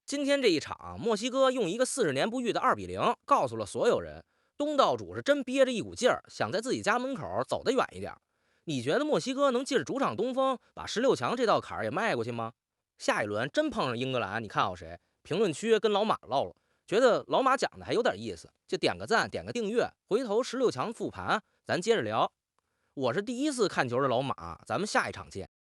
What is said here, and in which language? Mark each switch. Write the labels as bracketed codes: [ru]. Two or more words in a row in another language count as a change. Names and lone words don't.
[zh] 今天這一場，墨西哥用一個40年不遇的2-0，告訴了所有人，东道主是真憋着一股勁兒，想在自己家門口走得遠一點。你覺得墨西哥能借着主場東風，把16強這道坎兒也邁過去嗎？下一輪真碰上英格蘭，你看好誰？評論區跟老馬嘮嘮，覺得老馬講的還有點意思，就點個讚，點個訂閱，回頭 16強復盤咱接着聊。我是第1次看球的老馬，咱們下一場見。